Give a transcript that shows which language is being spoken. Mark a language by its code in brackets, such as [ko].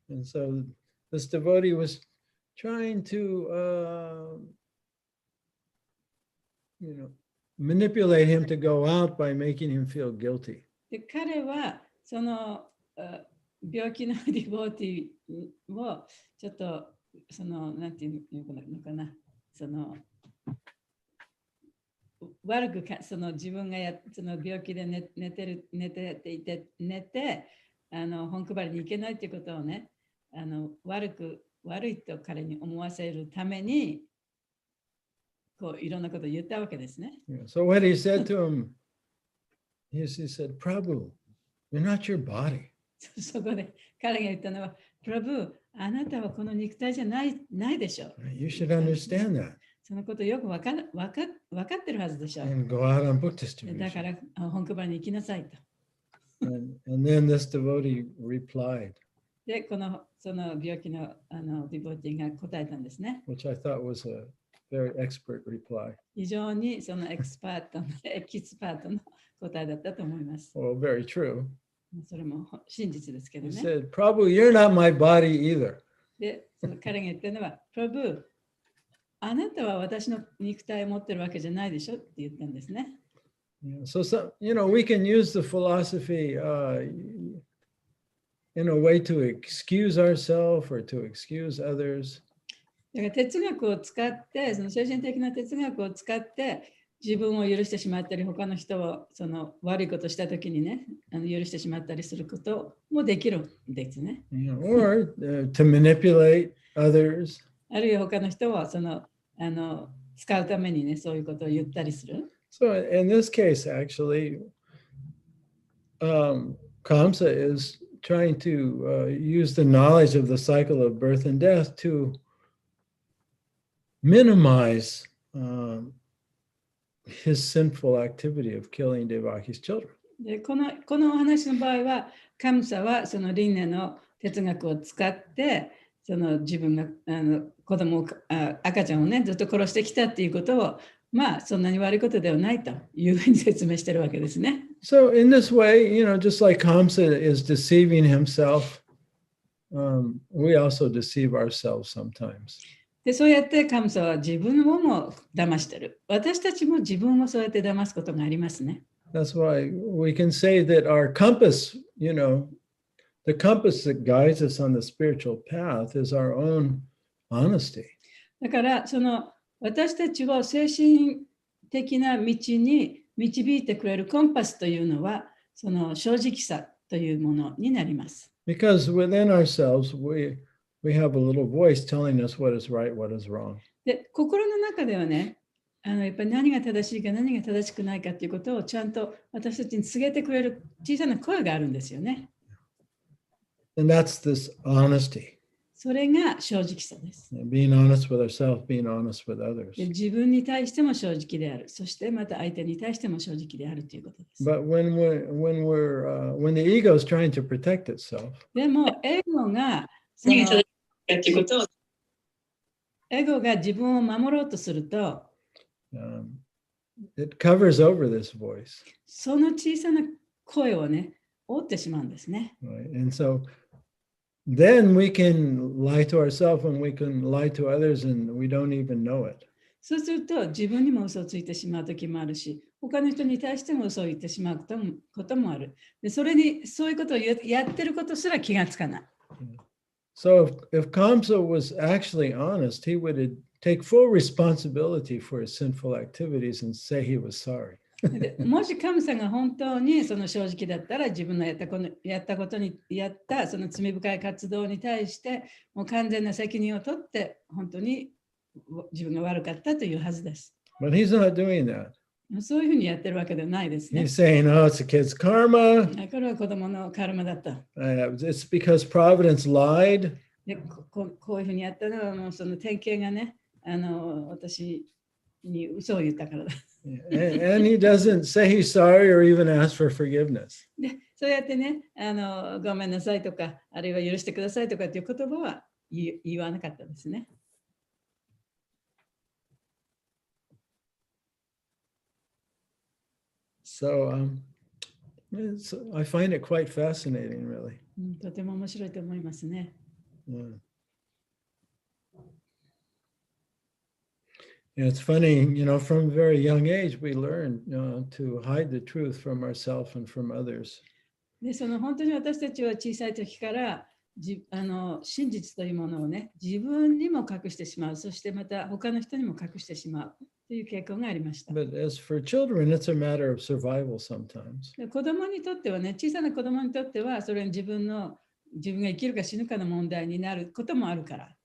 [en] And so this devotee was trying to, manipulate him to go out by making him feel guilty. [ja] で彼はその病気のディボーティをちょっとそのなんていうのかな、その悪くその自分がその病気で寝て本配りに行けないっていうことをね、悪いと彼に思わせるためにこういろんなことを言ったわけですね。 [en] Yeah, so what he said to him, he said, Prabhu, you're not your body. [ja] そこで彼が言ったのは、プラブ、あなたはこの肉体じゃないでしょ。 [en] You should understand that. [ja] そのことよく分かってるはずでしょ。 [en] And go out on book [ja] だか [en] distribution. [ja] ら本配りに行きなさいと。 [en] And then this devotee replied, [ja] で、その病気のディボーティが答えたんですね。 [en] which I thought was a very expert reply. [ja] 非常にそのエキスパートの答えだったと思います。 [en] Well, very true. [ja] それも真実ですけど [en] He [ja] ね。 [en] said, Prabhu, you're not my body either. [ja] で、その彼が言ってるのは、プラブ、あなたは私の肉体を持ってるわけじゃないでしょって言ったんですね。 [en] Yeah, so we can use the philosophy in a way to excuse ourselves or to excuse others. [ja] だから哲学を使って、その精神的な哲学を使って自分を許してしまったり、他の人をその悪いことしたときにね、許してしまったりすることもできるんですね。 [en] Or to manipulate others. [ja] あるいは他の人をその使うためにね、そういうことを言ったりする。 [en] So in this case, actually, Kamsa is trying to use the knowledge of the cycle of birth and death to minimize his sinful activity of killing Devaki's children. [ja] でこのお話の場合は、カムサはその輪廻の哲学を使って、その自分が子供を赤ちゃんをねずっと殺してきたっていうことをまあそんなに悪いことではないというふうに説明してるわけですね。 [en] So in this way, just like Kamsa is deceiving himself, we also deceive ourselves sometimes. [ja] でそうやって神様は自分をも騙してる。私たちも自分をそうやって騙すことがありますね。 [en] That's why we can say that our compass, the compass that guides us on the spiritual path is our own honesty. [ja] だからその私たちを精神的な道に導いてくれるコンパスというのはその正直さというものになります。 [en] Because within ourselves, we have a little voice telling us what is right, what is wrong. [ja] で心の中ではね、やっぱり何が正しいか何が正しくないかということをちゃんと私たちに告げてくれる小さな声があるんですよね。 [en] And that's this honesty. [ja] それが正直さです。 [en] Being honest with ourselves, being honest with others. [ja] で自分に対しても正直である。そしてまた相手に対しても正直であるということです。 [en] But when the ego is trying to protect itself, [ja] でもエゴがエゴが自分を守ろうとすると、 [en] it covers over this voice. [ja] その小さな声をね、覆ってしまうんですね。 [en] Right? And so then we can lie to ourselves and we can lie to others and we don't even know it. [ja] そうすると自分にも嘘をついてしまう時もあるし、他の人に対しても嘘を言ってしまうこともある。でそういうことをやってることすら気がつかない。 [en] So if Kamsa was actually honest, he would take full responsibility for his sinful activities and say he was sorry. [ja] もし神様が本当にその正直だったら自分のやったその罪深い活動に対してもう完全な責任を取って本当に自分が悪かったというはずです。 [en] But he's not doing that. [ja] そういうふうにやってるわけではないですね。 [en] He's saying, oh, it's a kid's karma. [ja] これは子供のカルマだった。 [en] It's because Providence lied. [ja] でこういうふうにやったのはもうその典型がね、私に嘘を言ったからだ。 [en] And he doesn't say he's sorry or even ask for forgiveness. [ja] でそうやってねごめんなさいとか、あるいは許してくださいとかっていう言葉は言わなかったですね。 [en] So I find it quite fascinating, really. [ja] とても面白いと思いますね。 [en] Yeah. It's funny, from a very young age, we learn to hide the truth from ourselves and from others. [ja] でその本当に私たちは小さい時から真実というものをね、自分にも隠してしまう、そしてまた他の人にも隠してしまうという傾向がありました。 [en] But as for children, it's a matter of survival sometimes. [ja] で子供にとってはね、小さな子供にとってはそれ自分が生きるか死ぬかの問題になることもあるから。